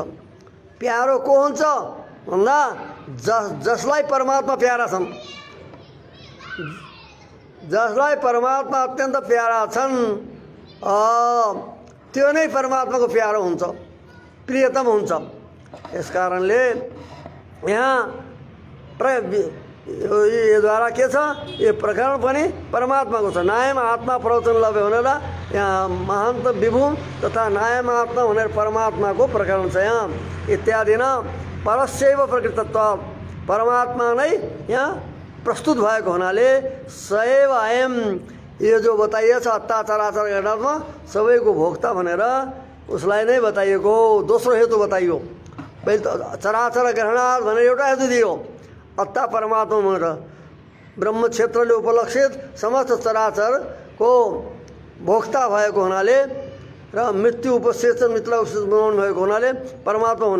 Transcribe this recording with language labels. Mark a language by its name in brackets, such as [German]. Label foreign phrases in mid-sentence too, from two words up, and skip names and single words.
[Nepali] प्यारो को हुन्छ भन्दा जसलाई परमात्मा प्यारा छन्, जसलाई परमात्मा अत्यन्त प्यारा छन् त्यो नै परमात्माको प्यारो हुन्छ, प्रियतम हुन्छ। यस कारणले यहाँ यो द्वारा के छ? यो प्रकरण पनि परमात्माको छ। [Sanskrit] नायम आत्मा प्रवचन लभ्य [Nepali] भनेर यहाँ महान्त विभु तथा [Sanskrit] नायम आत्मा [Nepali] भनेर परमात्माको प्रकरण छ यहाँ। [Sanskrit] इत्यादि न परस्यैव प्रकृतत्व, [Nepali] परमात्मा नै यहाँ प्रस्तुत भएको हुनाले [Sanskrit] सैव अयम, [Nepali] यो जो बताइएको छ अत्ताचराचर घटनामा सबैको भोक्ता भनेर उसलाई नै बताइएको। दोस्रो हेतु बताइयो। पहिले त [Sanskrit] चराचर ग्रहणात् [Nepali] भनेर एउटा हेतु दियो, अत्ता परमात्मा भनेर ब्रह्म क्षेत्रले उपलक्षित समस्त चराचरको भोक्ता भएको हुनाले र मृत्यु उपसेचन मित्रलाई उपसेचन बनाउनु भएको हुनाले परमात्मा हुने।